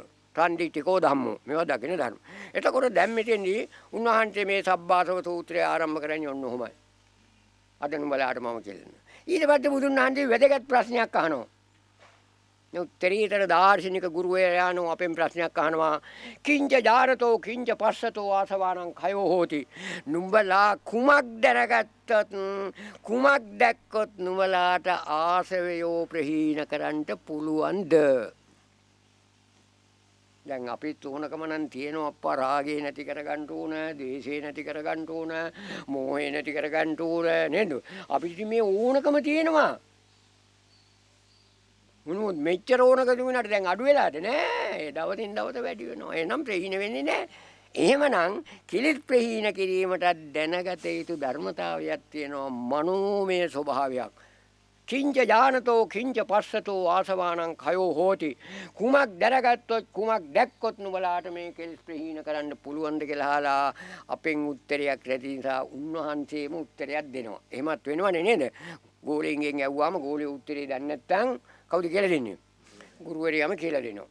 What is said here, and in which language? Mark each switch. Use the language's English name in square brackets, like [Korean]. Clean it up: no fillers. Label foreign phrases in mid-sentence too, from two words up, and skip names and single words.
[Pali] ත්‍න්දිටිකෝ ධම්මෝ. [Sinhala] මේවා දකින්න ධර්ම. එතකොට දැන් මෙතෙන්දී උන්වහන්සේ මේ සබ්බාසව සූත්‍රය ආරම්භ කරන්නේ ඔන්න ඔහොමයි. අද නුඹලාට මම කියන්නේ. ඊට පස්සේ බුදුන් වහන්සේ වැදගත් ප්‍රශ්නයක් අහනවා. උත්තරීතර දාර්ශනික ගුරුවරයාණන් අපෙන් ප්‍රශ්නයක් අහනවා. [Pali] කිංච ජාරතෝ කිංච පස්සතෝ ආසවානං khයෝ හෝති. [Sinhala] නුඹලා කුමක් දැනගත්තත් කුමක් දැක්කොත් නුඹලාට ආසවයෝ ප්‍රහීන කරන්න පුළුවන්ද? දැන් අපි තුනකම නම් තියෙනවා අප්පා රාගේ නැති කරගන්න ඕන, ද්වේෂේ නැති කරගන්න ඕන, මෝහේ නැති කරගන්න ඕන නේද? අපිට මේ ඕනකම තියෙනවා. මොනවද මෙච්චර ඕනක දුන්නාට දැන් අඩු වෙලාද නෑ. දවසින් දවස වැඩි වෙනවා. එහෙනම් ප්‍රහීන වෙන්නේ නෑ. එහෙමනම් කිලිත් ප්‍රහීන කිරීමට දැනගත යුතු ධර්මතාවයක් තියෙනවා. මනෝමය ස්වභාවයක්. [Pali] කිංච ඥානතෝ කිංච පස්සතෝ ආසවානං khයෝ හෝති. [Sinhala] කුමක් දැනගත්තොත් කුමක් දැක්කොත් නුඹලාට මේ කෙලෙස් ප්‍රහීන කරන්න පුළුවන්ද කියලා අහලා අපෙන් උත්තරයක් රැඳි නිසා උන්වහන්සේම උත්තරයක් දෙනවා. එහෙමත් වෙනවනේ නේද? ගෝලෙන්ගෙන් ඇහුවාම ගෝලේ උත්තරේ දන්නේ නැත්නම් කවුද කියලා දෙන්නේ? ගුරුවරයාම කියලා දෙනවා.